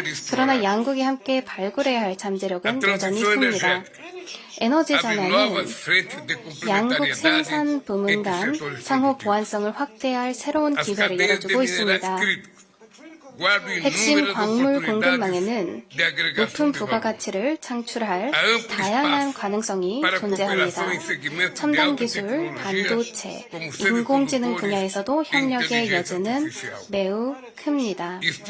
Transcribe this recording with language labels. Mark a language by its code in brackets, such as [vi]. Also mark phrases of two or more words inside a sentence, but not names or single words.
[ko] 그러나 양국이 함께 발굴해야 할 잠재력은 여전히 큽니다. 에너지 [pt] Abre [ko] 전환은 [pt] novas frentes de [ko] 양국 [pt] complementariedade [ko] 생산 부문 [pt] entre [ko] 간 [pt] setores [ko] 상호 [pt] produtivos. [ko] 보완성을 확대할 새로운 [pt] As [ko] 기회를 [pt] cadeias de [ko] 열어주고 [pt] minerais [ko] 있습니다. [pt] críticos [ko] 핵심 광물 공급망에는 높은 부가가치를 창출할 다양한 가능성이 존재합니다. 첨단 기술, 반도체, 인공지능 분야에서도 협력의 여지는 매우 큽니다.